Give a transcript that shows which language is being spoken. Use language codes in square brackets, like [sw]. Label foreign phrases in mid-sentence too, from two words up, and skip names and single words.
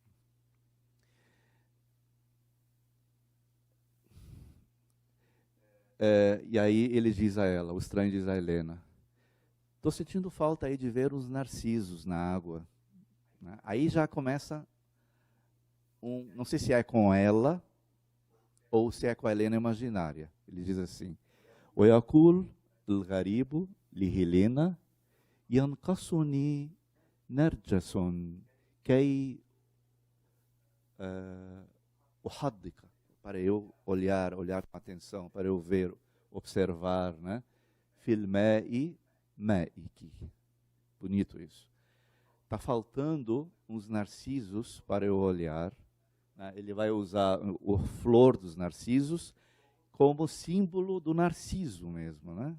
[pt] E aí ele diz a ela, o estranho diz a Helena, estou sentindo falta aí de ver os narcisos na água. Né? Aí já começa não sei se é com ela ou se é com a Helena imaginária. Ele diz assim, [ar] ويقول الغريب لهيلينا ينقصني نرجس كي uhaddika, [pt] para eu olhar com atenção, para eu ver, observar, né? [ar] في مائي مائكِ. Bonito isso. [pt] Está faltando uns narcisos para eu olhar. Né? Ele vai usar a flor dos narcisos como símbolo do narciso mesmo, né?